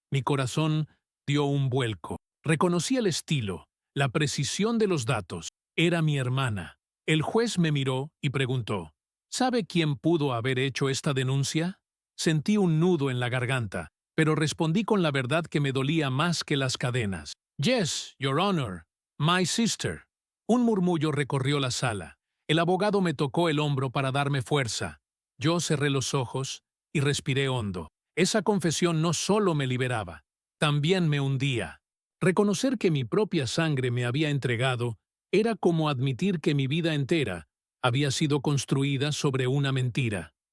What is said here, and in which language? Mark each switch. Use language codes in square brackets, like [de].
[es] Mi corazón dio un vuelco. Reconocí el estilo, la precisión de los datos. Era mi hermana. El juez me miró y preguntó: ¿Sabe quién pudo haber hecho esta denuncia? Sentí un nudo en la garganta, pero respondí con la verdad que me dolía más que las cadenas. [en] Yes, Your Honor, my sister. [es] Un murmullo recorrió la sala. El abogado me tocó el hombro para darme fuerza. Yo cerré los ojos y respiré hondo. Esa confesión no solo me liberaba, también me hundía. Reconocer que mi propia sangre me había entregado era como admitir que mi vida entera había sido construida sobre una mentira.